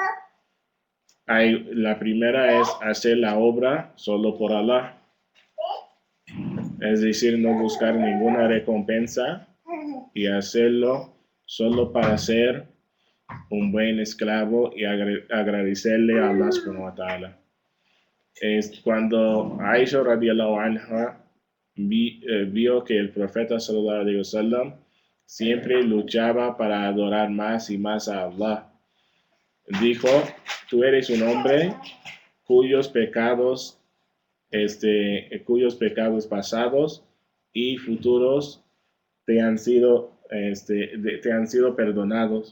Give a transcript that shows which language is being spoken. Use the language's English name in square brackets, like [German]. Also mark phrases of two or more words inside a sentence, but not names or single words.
[Spanish] La primera es hacer la obra solo por Allah, es decir, no buscar ninguna recompensa y hacerlo solo para ser un buen esclavo y agradecerle a Allah [Arabic] سبحانه وتعالى. [Spanish] Es cuando Aisha [Arabic] رضي الله عنها [Spanish] vio que el profeta [Arabic] صلى الله عليه وسلم [Spanish] siempre luchaba para adorar más y más a Allah, dijo: tú eres un hombre cuyos pecados pasados y futuros te han sido perdonados.